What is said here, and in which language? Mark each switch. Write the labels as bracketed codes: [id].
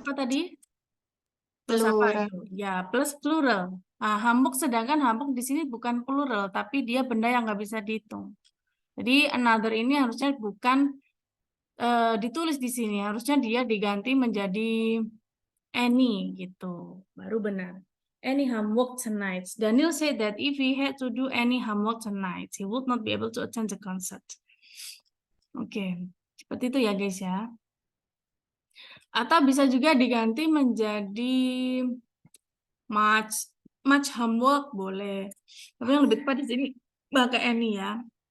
[id] apa tadi? Plus apa itu? Ya, plus plural. Nah, Hamburg sedangkan Hamburg di sini bukan plural, tapi dia benda yang nggak bisa dihitung. Jadi another ini harusnya bukan ditulis di sini, harusnya dia diganti menjadi any gitu, baru benar. [en] Any homework tonight. Daniel said that if he had to do any homework tonight, he would not be able to attend the concert. [id] Oke, seperti itu ya guys ya. Atau bisa juga diganti menjadi much homework boleh. Tapi yang lebih tepat di sini pakai any ya.